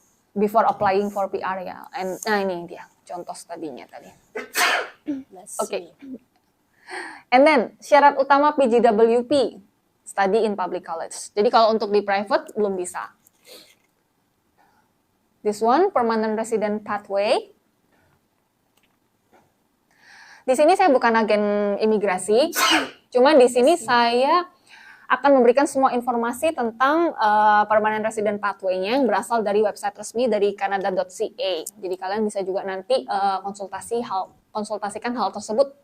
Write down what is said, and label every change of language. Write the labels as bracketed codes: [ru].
[en] Before applying for PR [id] ya. Nah ini dia contoh studinya tadi. Oke. [en] And then [id] syarat utama [en] PGWP, study in public college. [id] Jadi kalau untuk di private belum bisa. [en] This one, permanent resident pathway. [id] Di sini saya bukan agen imigrasi, cuma di sini saya akan memberikan semua informasi tentang permanent resident pathway-nya yang berasal dari website resmi dari canada.ca. Jadi kalian bisa juga nanti konsultasikan hal tersebut.